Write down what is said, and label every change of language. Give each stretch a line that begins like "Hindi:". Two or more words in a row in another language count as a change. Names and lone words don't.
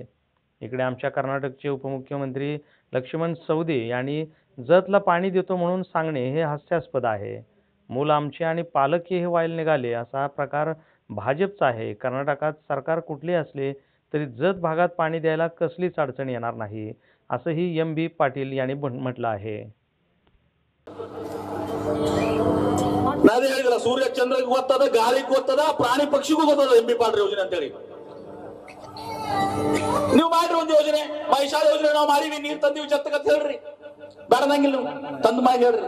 Marathi: इकडे आमच्या कर्नाटकचे उपमुख्यमंत्री लक्ष्मण सवदी यांनी जतला पाणी देतो म्हणून सांगणे हे हास्यास्पद आहे. मूल आमचे आणि पालकही हे व्हायला निघाले असा प्रकार भाजपचा आहे. कर्नाटकात सरकार कुठले असले तरी जत भागात पाणी द्यायला कसलीच अडचण येणार नाही, असंही MB पाटील यांनी म्हटलं आहे.
Kannada: ನಾನೇ ಹೇಳಿದ್ರ ಸೂರ್ಯ ಚಂದ್ರಗೆ ಗೊತ್ತದ, ಗಾಳಿಗೆ ಗೊತ್ತದ, ಪ್ರಾಣಿ ಪಕ್ಷಿಗೂ ಗೊತ್ತದ MB ಪಾಟೀಲ್ ಯೋಜನೆ ಅಂತ ಹೇಳಿ. ನೀವು ಮಾಡ್ರಿ ಒಂದು ಯೋಜನೆ, ಮೈಶಾಳ ಯೋಜನೆ ನಾವು ಮಾಡಿವಿ, ನೀರ್ ತಂದಿವಿ ಜತ್ತಕತ್ ಹೇಳ್ರಿ, ಬೇಡದಂಗಿಲ್ಲ ನೀವು ತಂದು ಮಾಡಿ ಹೇಳ್ರಿ.